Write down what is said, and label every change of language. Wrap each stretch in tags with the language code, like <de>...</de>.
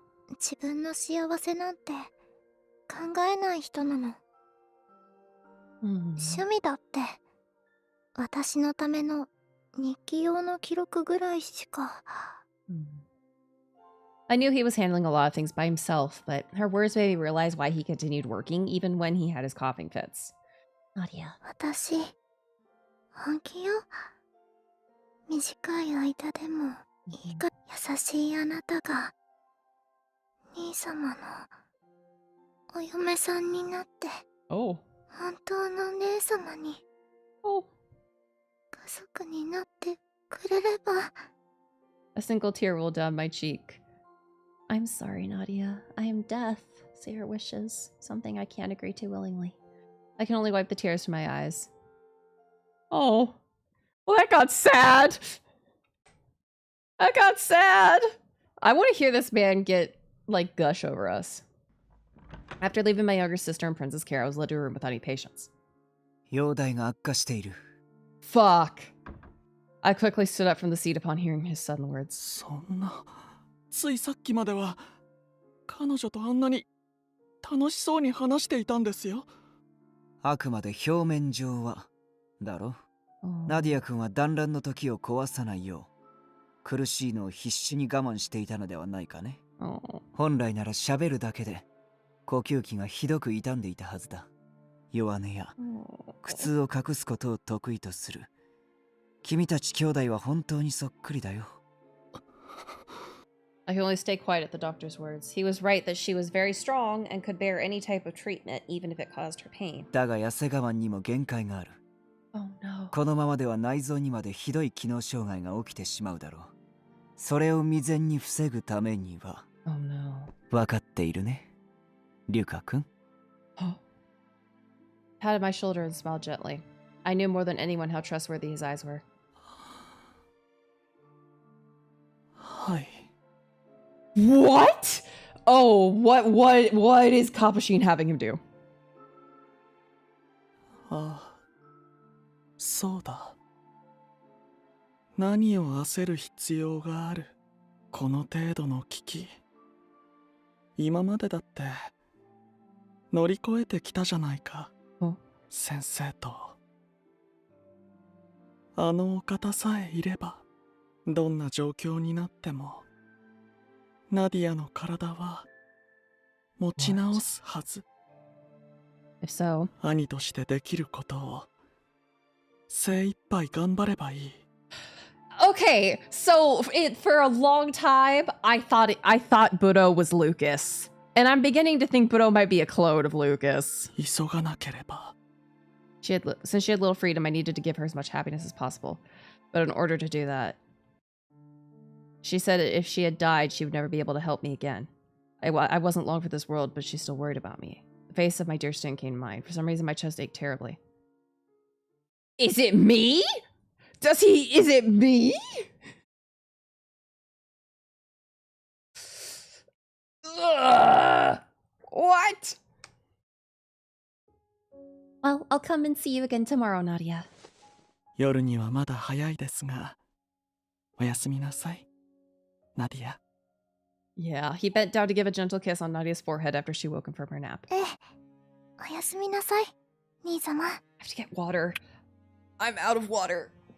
<ja>自分の幸せなんて考えない人なの。趣味だって私のための日記用の記録ぐらいしか。</ja> <en>I knew he was handling a lot of things by himself, but her words made me realize why he continued working even when he had his coughing fits. Nadia.</en> <ja>私、本気よ。短い間でもいいか優しいあなたが、兄様のお嫁さんになって、</ja> <en>Oh.</en> <ja>本当の姉様に、</ja> <en>Oh.</en> <ja>家族になってくれれば。</ja> <en>A single tear rolled down my cheek. I'm sorry, Nadia. I am deaf. Say your wishes. Something I can't agree to willingly. I can only wipe the tears from my eyes. Oh. Well, that got sad. That got sad. I want to hear this man get, like, gush over us. After leaving my younger sister in Prince's care, I was led to a room without any patients.</en> <ja>容体が悪化している。</ja> <en>Fuck. I quickly stood up from the seat upon hearing his sudden words.</en> <ja>そんな、ついさっきまでは彼女とあんなに楽しそうに話していたんですよ。あくまで表面上はだろ。ナディア君は団らんの時を壊さないよう苦しいのを必死に我慢していたのではないかね。本来なら喋るだけで呼吸器がひどく傷んでいたはずだ。弱音や苦痛を隠すことを得意とする。君たち兄弟は本当にそっくりだよ。</ja> <en>I could only stay quiet at the doctor's words. He was right that she was very strong and could bear any type of treatment, even if it caused her pain.</en> <ja>だが痩せ我慢にも限界がある。</ja> <en>Oh no.</en> <ja>このままでは内臓にまでひどい機能障害が起きてしまうだろう。それを未然に防ぐためには。</ja> <en>Oh no.</en> <ja>分かっているね、リュカ君。</ja> <en>Patted my shoulder and smiled gently. I knew more than anyone how trustworthy his eyes were.</en> <ja>はい。</ja> <en>What? Oh, what is Capuchin having him do?</en> <ja>ああ、そうだ。何を焦る必要がある。この程度の危機。今までだって乗り越えてきたじゃないか。先生と。あのお方さえいれば、どんな状況になっても、ナディアの体は持ち直すはず。</ja> <en>If so,</en> <ja>兄としてできることを精一杯頑張ればいい。</ja> <en>okay, so for a long time, I thought Budo was Lucas. And I'm beginning to think Budo might be a clone of Lucas.</en> <ja>急がなければ。</ja> <en>Since she had little freedom, I needed to give her as much happiness as possible. But in order to do that, she said if she had died, she would never be able to help me again. I wasn't long for this world, but she still worried about me. The face of my dear Stin came to mind. For some reason, my chest ached terribly. Is it me? Is it me? Ugh. What? Well, I'll come and see you again tomorrow, Nadia.</en> <ja>夜にはまだ早いですが、おやすみなさい、ナディア。</ja> <en>Yeah, he bent down to give a gentle kiss on Nadia's forehead after she woke him from her nap.</en> <ja>おやすみなさい、兄様。</ja> <en>I have to get water. I'm out of water.</en>